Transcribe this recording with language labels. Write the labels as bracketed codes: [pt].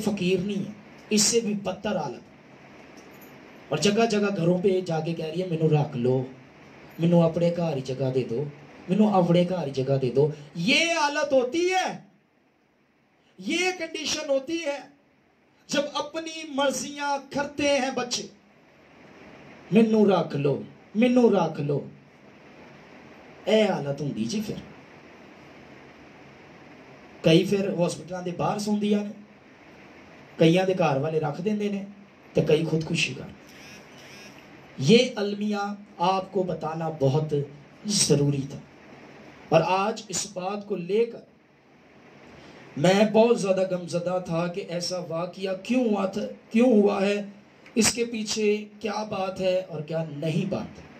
[ur] ایسے فقیر نہیں ہے, اس سے بھی بدتر حالت. اور جگہ جگہ گھروں پہ جا کے کہہ رہی ہے [pa] مینوں رکھ لو, مینوں اپنے گھر ہی جگہ دے دو, [ur] مینوں اپنے گھر ہی جگہ دے دو. یہ حالت ہوتی ہے, یہ کنڈیشن ہوتی ہے جب اپنی مرضیاں کرتے ہیں بچے. [pa] مینوں رکھ لو, مینوں رکھ لو, اے حالت ہوندی جی. پھر کئی پھر ہاسپٹلاں دے باہر سوندیاں نے, کئیاں دے گھر والے رکھ دیندے نے, تے کئی خودکشی کر. [ur] یہ المیہ آپ کو بتانا بہت ضروری تھا. اور آج اس بات کو لے کر میں بہت زیادہ غمزدہ تھا کہ ایسا واقعہ کیوں ہوا ہے, اس کے پیچھے کیا بات ہے اور کیا نہیں بات.